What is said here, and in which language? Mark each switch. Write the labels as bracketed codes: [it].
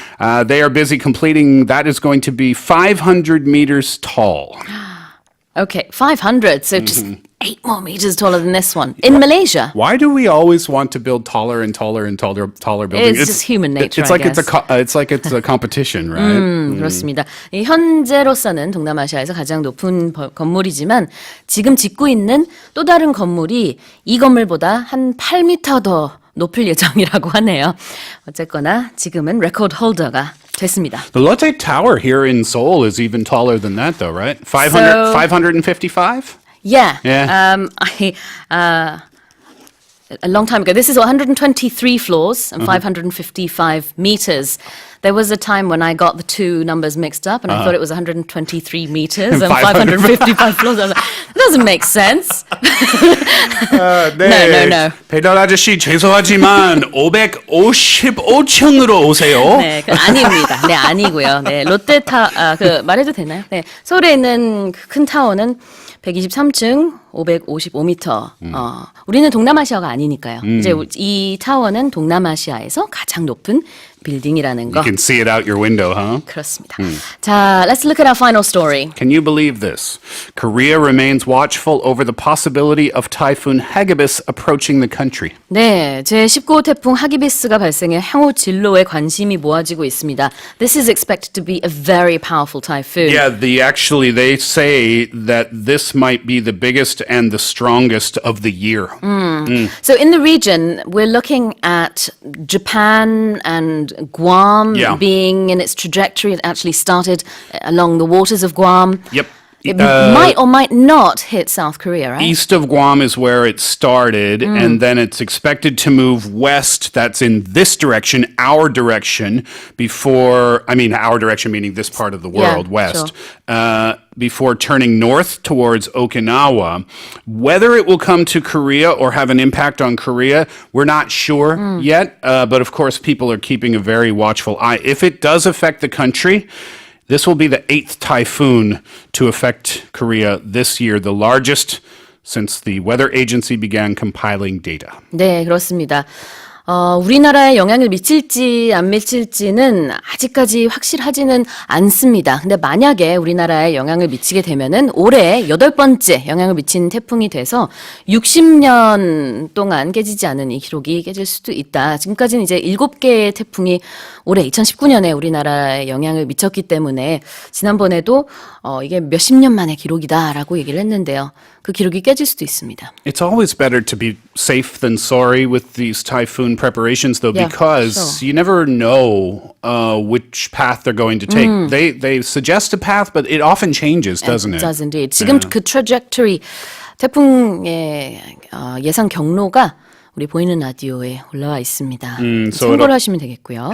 [en] They are busy completing, that is going to be 500 meters tall. Okay, 500. So just 8 more meters taller than this one. In Malaysia. Why do we always want to build taller and taller and taller buildings? It's just human nature, It's like I guess. it's like it's a competition, right? [ko] 그렇습니다. 이 현재로서는 동남아시아에서 가장 높은 건물이지만 지금 짓고 있는 또 다른 건물이 이 건물보다 한 8m 더 높을 예정이라고 하네요. 어쨌거나 지금은 레코드 홀더가 됐습니다. [en] The Lotte Tower here in Seoul is even taller than that, though, right? 555? Yeah. Yeah. A long time ago. This is 123 floors and 555 meters. There was a time when I got the two numbers mixed up and I thought it was 123 meters and 500. 555 floors. I was like, that doesn't make sense. [ko] 네. [en] No. [ko] 배달 아저씨 죄송하지만 555층으로 오세요. 네, 아닙니다. 네, 아니고요. 네, 말해도 되나요? 네, 서울에 있는 큰 타워는 123층, 555m. 우리는 동남아시아가 아니니까요. 이제 이 타워는 동남아시아에서 가장 높은 빌딩이라는 거. [en] You can see it out your window, huh? [ko] 그렇습니다. [en] 자, let's look at our final story. Can you believe this? Korea remains watchful over the possibility of Typhoon Hagibis approaching the country. [ko] 네, 제19호 태풍 하기비스가 발생해 향후 진로에 관심이 모아지고 있습니다. [en] This is expected to be a very powerful typhoon. Yeah, they say that this might be the biggest and the strongest of the year. So in the region, we're looking at Japan and Guam being in its trajectory. It actually started along the waters of Guam. Yep. It might or might not hit South Korea, right? East of Guam is where it started, and then it's expected to move west. That's in this direction, our direction, our direction meaning this part of the world, west, before turning north towards Okinawa. Whether it will come to Korea or have an impact on Korea, we're not sure yet, but of course people are keeping a very watchful eye. If it does affect the country, this will be the 8th typhoon to affect Korea this year, the largest since the weather agency began compiling data. [ko] 네, 그렇습니다. 우리나라에 영향을 미칠지 안 미칠지는 아직까지 확실하지는 않습니다. 근데 만약에 우리나라에 영향을 미치게 되면은 올해 8번째 영향을 미친 태풍이 돼서 60년 동안 깨지지 않은 이 기록이 깨질 수도 있다. 지금까지는 이제 7개의 태풍이 올해 2019년에 우리나라에 영향을 미쳤기 때문에 지난번에도 이게 몇십 년 만의 기록이다라고 얘기를 했는데요. 그 기록이 깨질 수도 있습니다. [en] It's always better to be safe than sorry with these typhoon preparations, though, because you never know which path they're going to take. They suggest a path, but it often changes, doesn't it? It does indeed. [ko] 지금 그 trajectory, 태풍의 예상 경로가 우리 보이는 라디오에 올라와 있습니다. 참고를 하시면 되겠고요.